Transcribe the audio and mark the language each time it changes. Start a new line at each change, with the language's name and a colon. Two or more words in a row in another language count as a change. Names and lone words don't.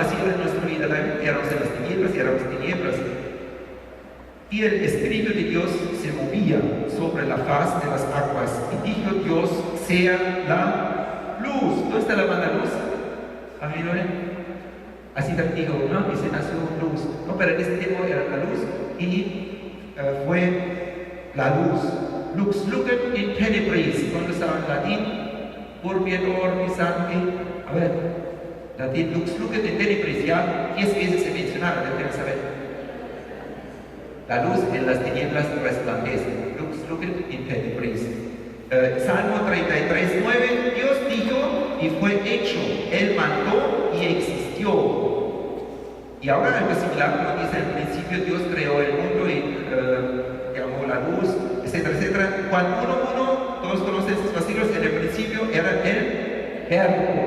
Spanish: Así era en nuestra vida, éramos en las tinieblas y éramos tinieblas. Y el Espíritu de Dios se movía sobre la faz de las aguas. Y dijo Dios: sea la luz. ¿Dónde está la banda luz? ¿A mí no? Así también dijo, ¿no? Y se nació luz. No, pero en ese tiempo era la luz y fue la luz.
Latin: Lux lucet in tenebris.
Spanish: ¿Cuándo estaba en latín?
Latin: Urbi et orbi sancti.
Spanish: A ver, latín
Latin: lux lucet in tenebris.
Spanish: Ya 10 veces se mencionaba, deben saber. La luz en las tinieblas resplandece.
Latin: Lux lucet in tenebris.
Spanish: Salmo 33, 9. Dios dijo y fue hecho. Él mandó y existió. Y ahora algo similar, como dice: al principio Dios creó el mundo y llamó la luz, etcétera, etcétera. Juan 1:1, todos conocen estos versículos. En el principio era el verbo.